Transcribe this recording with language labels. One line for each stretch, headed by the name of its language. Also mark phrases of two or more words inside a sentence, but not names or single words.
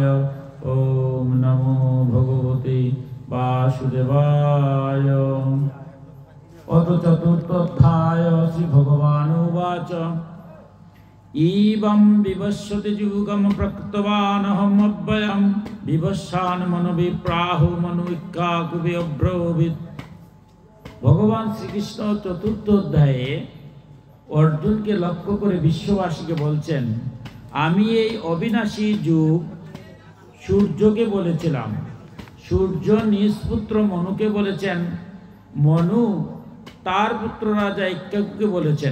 Sanskrit: ॐ नमो भगवते वासुदेवाय। अथ चतुर्थोऽध्याय श्रीभगवानुवाच एवं विवस्वते युगं प्रकृतवानहम् अव्ययं विवस्वान् मनोविप्राहो मनोविक्काकुबे अब्रवीत्।
Bangla: ভগবান শ্রীকৃষ্ণ চতুর্থ অধ্যায়ে অর্জুনকে লক্ষ্য করে বিশ্ববাসীকে বলছেন, আমি এই অবিনাশী যুগ সূর্যকে বলেছিলাম, সূর্য নিজ পুত্র মনুকে বলেছেন, মনু তার পুত্র রাজা ইক্ষ্বাকুকে বলেছেন।